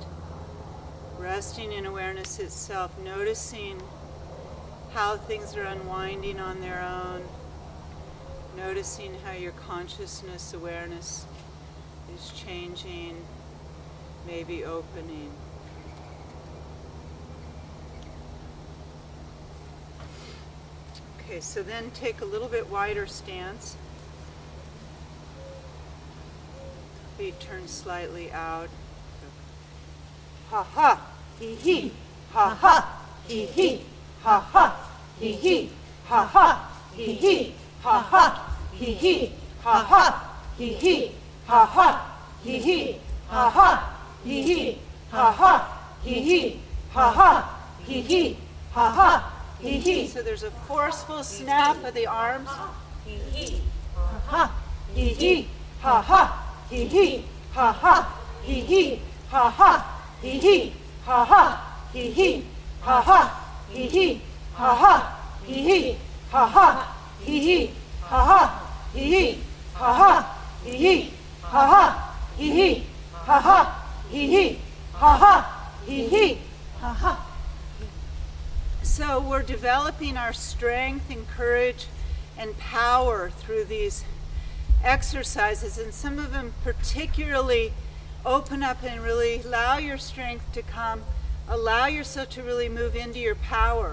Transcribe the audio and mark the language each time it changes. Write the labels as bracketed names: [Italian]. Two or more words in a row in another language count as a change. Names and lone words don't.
[English] Resting in awareness itself, noticing how things are unwinding on their own, noticing how your consciousness awareness is changing, maybe opening. Okay, so then take a little bit wider stance. Feet turn slightly out. Ha ha, hee hee, ha ha, hee hee, ha ha, hee hee, ha ha, hee hee, ha ha, hee hee, ha ha, hee hee, ha ha, hee hee, ha ha, hee hee, ha ha, hee hee, ha ha, hee hee, ha ha, hee hee. So there's a forceful snap of the arms. Hee hee, ha ha, hee hee, ha ha, hee hee, ha ha, hee hee, ha ha. Hee hee, ha ha, hee hee, ha ha, hee hee, ha ha, hee hee, ha ha, hee hee, ha ha, hee hee, ha ha, hee hee, ha ha, hee hee, ha ha, hee hee, ha ha, hee hee, ha ha. So we're developing our strength and courage and power through these exercises, and some of them particularly open up and really allow your strength to come, allow yourself to really move into your power.